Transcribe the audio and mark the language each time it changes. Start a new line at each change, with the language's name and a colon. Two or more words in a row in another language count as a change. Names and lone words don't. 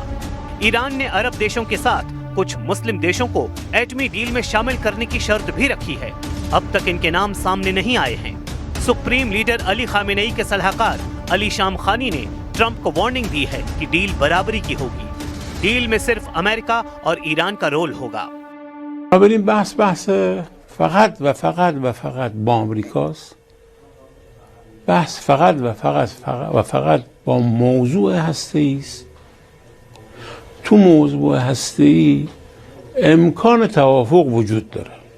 Hindi: ईरान ने अरब देशों के साथ कुछ मुस्लिम देशों को एटमी डील में शामिल करने की शर्त भी रखी है। अब तक इनके नाम सामने नहीं आए हैं।
English: supreme leader
Hindi: अली खामेनेई के सलाहकार अली शाम खानी ने ट्रंप को वार्निंग दी है कि डील बराबरी की होगी। डील में सिर्फ अमेरिका और ईरान का रोल होगा।
Persian: فقط و فقط با آمریکاست بحث فقط با موضوع هسته‌ای است. تو موضوع هسته‌ای امکان توافق وجود داره.